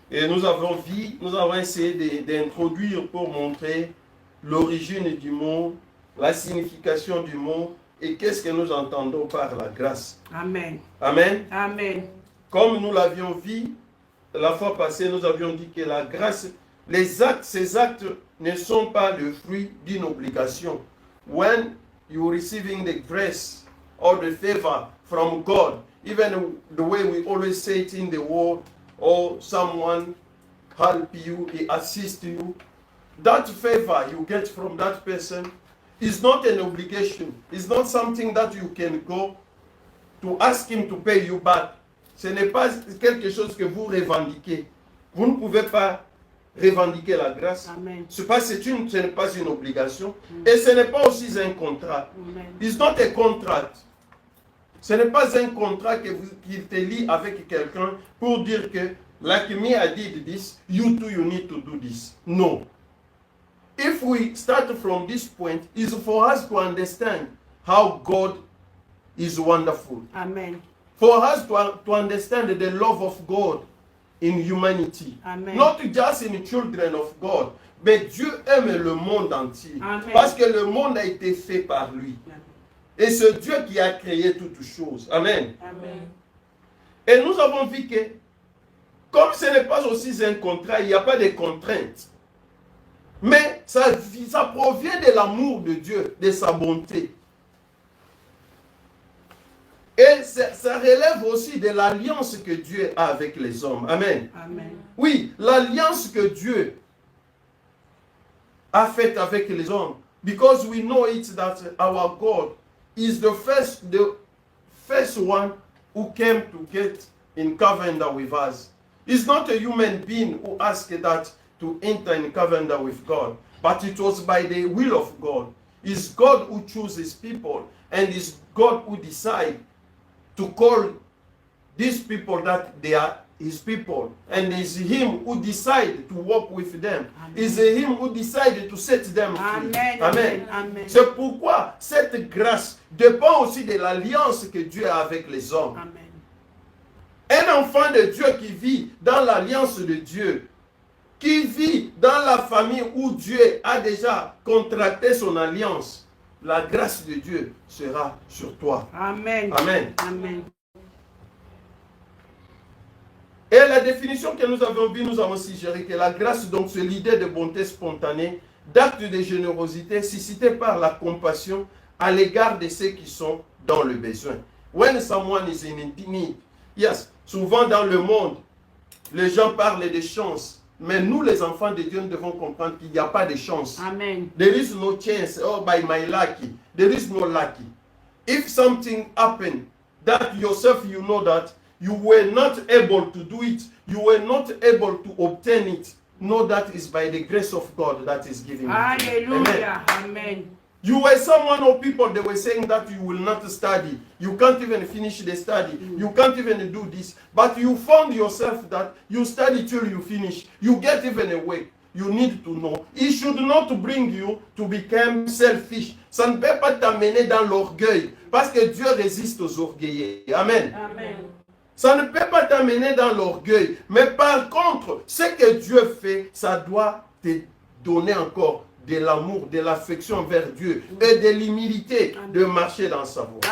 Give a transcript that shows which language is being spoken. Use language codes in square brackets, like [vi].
[fr] Et nous avons essayé d'introduire pour montrer l'origine du mot, la signification du mot et qu'est-ce que nous entendons par la grâce. Amen. Amen. Amen. Comme nous l'avions vu la fois passée, nous avions dit que la grâce, ces actes ne sont pas le fruit d'une obligation. [en] When you receiving the grace or the favor from God, even the way we always say it in the world, or someone help you, he assist you, that favor you get from that person is not an obligation. It's not something that you can go to ask him to pay you back. [fr] Ce n'est pas quelque chose que vous revendiquez. Vous ne pouvez pas revendiquer la grâce. Amen. Ce n'est pas une obligation. Et ce n'est pas aussi un contrat. Amen. [en] It's not a contract. [fr] Ce n'est pas un contrat qui te lie avec quelqu'un pour dire que [en] like me I did this, you too you need to do this. No. If we start from this point, it's for us to understand how God is wonderful. Amen. For us to understand the love of God in humanity. Amen. Not just in children of God, but [fr] Dieu aime le monde entier. [en] Amen. [fr] Parce que le monde a été fait par lui. Et c'est Dieu qui a créé toutes choses. Amen. Amen. Et nous avons vu que, comme ce n'est pas aussi un contrat, il n'y a pas de contraintes. Mais ça provient de l'amour de Dieu, de sa bonté. Et ça relève aussi de l'alliance que Dieu a avec les hommes. Amen. Amen. Oui, l'alliance que Dieu a faite avec les hommes. [en] Because we know it that our God is the first one who came to get in covenant with us. It's not a human being who asked that to enter in covenant with God, but it was by the will of God. It's God who chooses people, and it's God who decides to call these people that they are his people. And it's him who decided to walk with them. Amen. It's him who decided to set them free. Amen. Amen. Amen. [fr] C'est pourquoi cette grâce dépend aussi de l'alliance que Dieu a avec les hommes. Amen. Un enfant de Dieu qui vit dans l'alliance de Dieu, qui vit dans la famille où Dieu a déjà contracté son alliance, la grâce de Dieu sera sur toi. Amen. Amen. Amen. Et la définition que nous avons vue, nous avons suggéré que la grâce, donc, c'est l'idée de bonté spontanée, d'acte de générosité suscité par la compassion à l'égard de ceux qui sont dans le besoin. [en] When someone is in need, yes, [fr] souvent dans le monde, les gens parlent de chance. Mais nous, les enfants de Dieu, nous devons comprendre qu'il n'y a pas de chance. Amen. [en] There is no chance, oh, by my lucky. There is no lucky. If something happened, that yourself you know that you were not able to do it, you were not able to obtain it, know that is by the grace of God that is giving it to you. Amen. Hallelujah. Amen. You were someone or people, they were saying that you will not study. You can't even finish the study. You can't even do this. But you found yourself that you study till you finish. You get even away. You need to know. It should not bring you to become selfish. [fr] Ça ne peut pas t'amener dans l'orgueil. Parce que Dieu résiste aux orgueilleux. Amen. Amen. Ça ne peut pas t'amener dans l'orgueil. Mais par contre, ce que Dieu fait, ça doit te donner encore de l'amour, de l'affection vers Dieu et de l'humilité de marcher dans sa voie.